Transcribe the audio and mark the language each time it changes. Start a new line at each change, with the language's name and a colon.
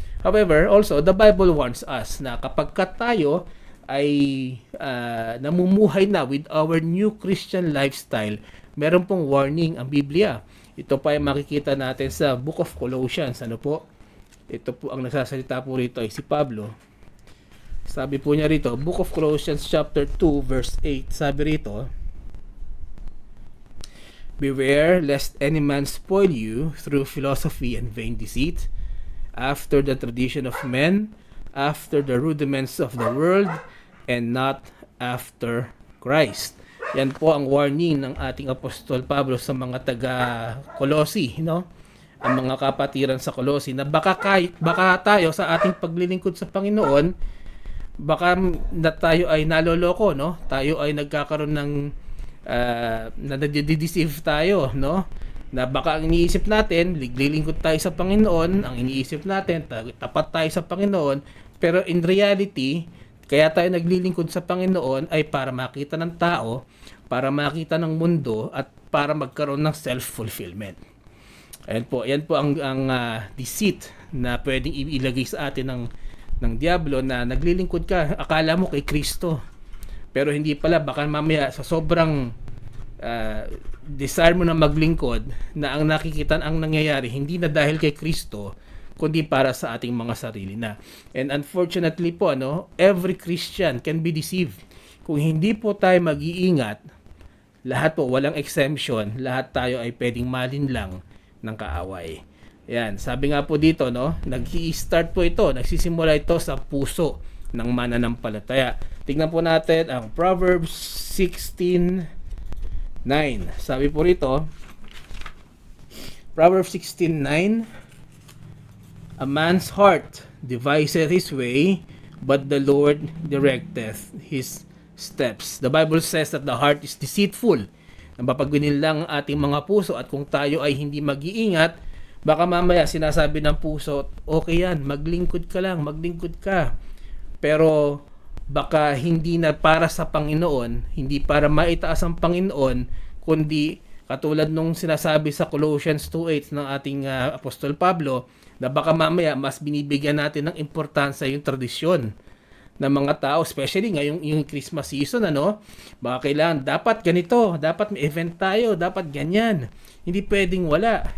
English: However, also the Bible warns us
Filipino: na kapag tayo ay namumuhay na
English: with our new Christian lifestyle,
Filipino: meron pong warning ang Biblia. Ito pa ay makikita natin sa Book of Colossians, ano po? Ito po ang nagsasalita po rito ay si Pablo. Sabi po niya rito,
English: Book of Colossians chapter 2 verse 8, sabi rito, "Beware lest any man spoil you through philosophy and vain deceit, after the tradition of men, after the rudiments of the world, and not after Christ."
Filipino: Yan po ang warning ng ating Apostol Pablo sa mga taga-Colossi, no? Ang mga kapatiran sa Colossi, na baka tayo sa ating paglilingkod sa Panginoon, baka na tayo ay naloloko, no? Tayo ay nagkakaroon ng nadideceive tayo, no? Na baka ang iniisip natin, liglilingkod tayo sa Panginoon, ang iniisip natin, tapat tayo sa Panginoon, pero in reality, kaya tayo naglilingkod sa Panginoon ay para makita ng tao, para makita ng mundo, at para magkaroon ng self-fulfillment. Yan po ang deceit na pwedeng ilagay sa atin ng diablo, na naglilingkod ka, akala mo kay Kristo. Pero hindi pala, baka mamaya sa sobrang desire mo na maglingkod, na ang nakikita, ang nangyayari, hindi na dahil kay Kristo, kundi para sa ating mga sarili na.
English: And unfortunately po, every Christian can be deceived.
Filipino: Kung hindi po tayo mag-iingat, lahat po, walang exemption, lahat tayo ay pwedeng malinlang ng kaaway. Yan, sabi nga po dito, nag-i-start po ito, nagsisimula ito sa puso ng mananampalataya. Tingnan po natin ang Proverbs 16:9. Sabi po rito,
English: Proverbs 16:9, "A man's heart deviseth his way, but the Lord directeth his steps." The Bible says that the heart is deceitful.
Filipino: Napapagwinin lang ang ating mga puso, at kung tayo ay hindi mag-iingat, baka mamaya sinasabi ng puso, okay yan, maglingkod ka lang, maglingkod ka. Pero baka hindi na para sa Panginoon, hindi para maitaas ang Panginoon, kundi katulad nung sinasabi sa Colossians 2:8 ng ating Apostol Pablo, na baka mamaya mas binibigyan natin ng importansya yung tradisyon ng mga tao, especially ngayong yung Christmas season, baka kailangan, dapat ganito, dapat may event tayo, dapat ganyan, hindi pwedeng wala.